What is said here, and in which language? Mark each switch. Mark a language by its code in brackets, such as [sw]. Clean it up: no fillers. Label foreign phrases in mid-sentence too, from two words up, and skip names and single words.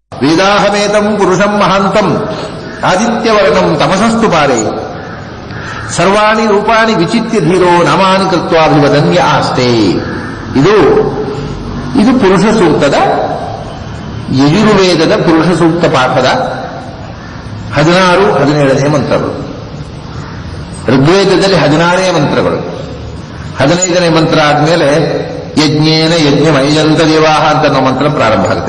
[sa] ವೇದಾಹಮೇತಂ ಪುರುಷಂ ಮಹಾಂತಂ ಆದಿತ್ಯವರ್ಣಂ ತಮಸಸ್ತು ಪಾರೇ ಸರ್ವಾಣಿ ರೂಪಾಣಿ ವಿಚಿತ್ಯ ಧೀರೋ ನಾಮಾನಿ ಕೃತ್ವಾಭಿವದನ್ಯ ಆಸ್ತೆ. [kn] ಇದು ಪುರುಷ ಸೂಕ್ತದ ಯಜುರ್ವೇದದ ಪುರುಷ ಸೂಕ್ತ ಪಾಠದ 16-17ನೇ ಮಂತ್ರಗಳು. ಋಗ್ವೇದದಲ್ಲಿ 16ನೇ ಮಂತ್ರಗಳು. 15ನೇ ಮಂತ್ರ ಆದ್ಮೇಲೆ [sa] ಯಜ್ಞೇನ ಯಜ್ಞಮೈಜಂತ ದೇವಾಹ [kn] ಅಂತ ಅನ್ನೋ ಮಂತ್ರ ಪ್ರಾರಂಭ ಆಗುತ್ತೆ.